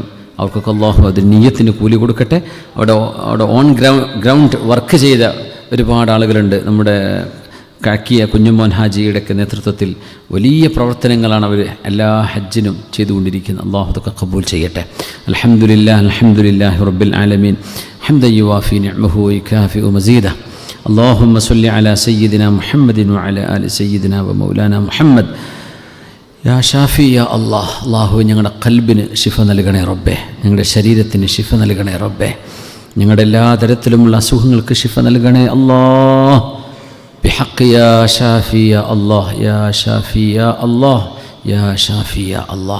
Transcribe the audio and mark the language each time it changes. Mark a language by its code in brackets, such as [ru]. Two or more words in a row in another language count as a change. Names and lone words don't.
[ml] അവർക്കൊക്കെ അല്ലാഹു അതിന് നിയ്യത്തിന് കൂലി കൊടുക്കട്ടെ. അവിടെ [en] on ground work [ml] ചെയ്ത ഒരുപാട് ആളുകളുണ്ട്. നമ്മുടെ കാക്കിയ കുഞ്ഞുമോൻ ഹാജിയുടെയൊക്കെ നേതൃത്വത്തിൽ വലിയ പ്രവർത്തനങ്ങളാണ് അവർ എല്ലാ ഹജ്ജിനും ചെയ്തുകൊണ്ടിരിക്കുന്നത്. അല്ലാഹു അതൊക്കെ ഖബൂൽ ചെയ്യട്ടെ. [ar] الحمد لله الحمد لله رب العالمين حمدا يوافي نعمه ويكافئ مزيده. اللهم صل على سيدنا محمد وعلى آل سيدنا ومولانا محمد. يا شافي يا الله. [ml] അല്ലാഹു ഞങ്ങളുടെ ഖൽബിന് ശിഫ നൽകണേ റബ്ബേ. ഞങ്ങളുടെ ശരീരത്തിന് ശിഫ നൽകണേ റബ്ബേ. ഞങ്ങളുടെ എല്ലാ തരത്തിലുമുള്ള അസുഖങ്ങൾക്ക് ശിഫ നൽകണേ അല്ലാഹ്. [ar] بحق يا شافي يا الله يا شافي يا الله يا شافي يا الله.